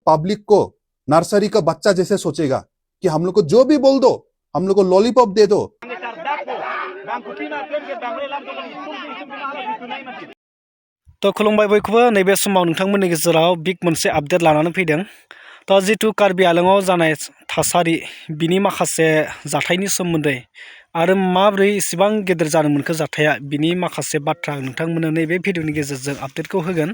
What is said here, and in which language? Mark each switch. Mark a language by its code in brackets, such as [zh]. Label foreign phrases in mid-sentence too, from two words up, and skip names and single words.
[hi] पब्लिक को नर्सरी का बच्चा जैसे सोचेगा कि हम लोग को जो भी बोल दो, हम लोग को लॉलीपॉप दे दो। [brx] तो खुलुमबाय बयखौबो नैबे समाव नोंथांमोननि गेजेराव बिग मोनसे आपडेट लानानै फैदों। तो जितु कार्बि आंलंआव जानाय थासारि बिनि माखासे जाथायनि सोमोन्दै आरो माब्रै इसिबां गेदेर जानो मोनखो जाथाया बिनि माखासे बाथ्रा नोंथांमोननो नैबे भिडिअनि गेजेरजों आपडेटखौ होगोन।